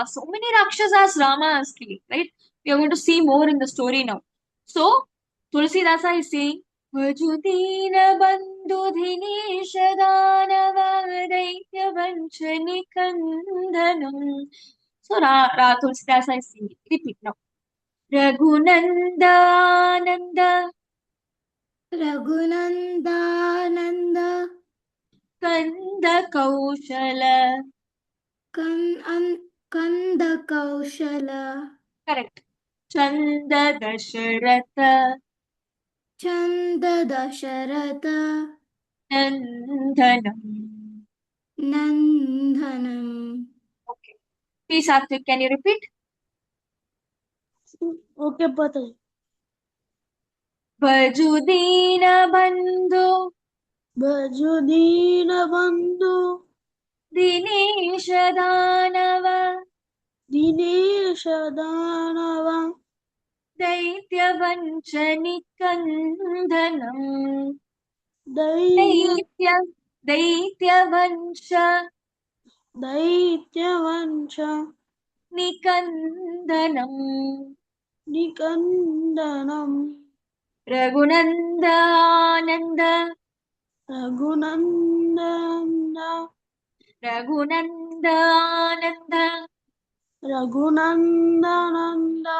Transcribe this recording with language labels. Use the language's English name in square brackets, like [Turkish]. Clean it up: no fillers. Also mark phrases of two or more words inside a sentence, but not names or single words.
[English] So many Rakshasas Rama is killing, right? We are going to see more in the story now. So, Tulsidasa is saying, [Awadhi] Vajudina Bandhu Dhinesh Danava Daitya Vanchani Kandanam. [English] So, Tulsidasa is saying, repeat now. [Awadhi] Raghunandananda Raghunandananda Kanda Kaushala. Kanda Kaushala Correct. Chanda Dasharatha Chanda Dasharatha Nandhanam. Nandhanam. [English] Okay. Please, Satvik, can you repeat? Okay, Pataji. [Awadhi] Vajudina Bandhu Bajudina Bandhu Dinesha Dhanava Dinesha Danava Daitya Vanchani Kandhanam. Daitya Daitya Vansha Vansha Nikandanam. Nikandanam Raghunandananda Raghunandana Raghunandananda Raghunandananda